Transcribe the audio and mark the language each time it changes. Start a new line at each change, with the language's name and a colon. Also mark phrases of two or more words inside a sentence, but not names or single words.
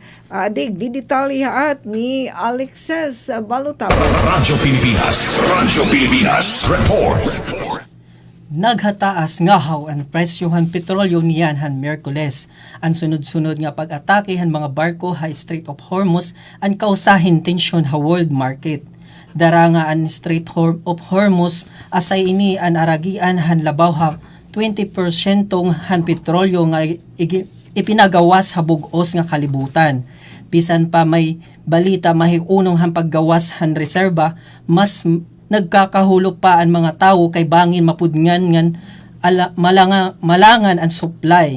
Waray: Adig didetalihaat ni Alexis Balotabo. Radyo Pilipinas report. Naghataas ngahaw ang presyohan petrolyo niyan han Miyerkules. Ang sunod-sunod nga pag-atake han mga barko ha Strait of Hormuz ang kausahin tensyon ha
English: world market.
Waray: Dara nga ang Strait of Hormuz asay ini ang aragian han labaw ha 20% han petrolyo nga ipinagawas ha bug-os nga kalibutan. Bisan pa may balita mahiunong han paggawas han reserba, mas nagkakahulog pa ang mga tao kay bangin mapudngan ngan malangan ang supply.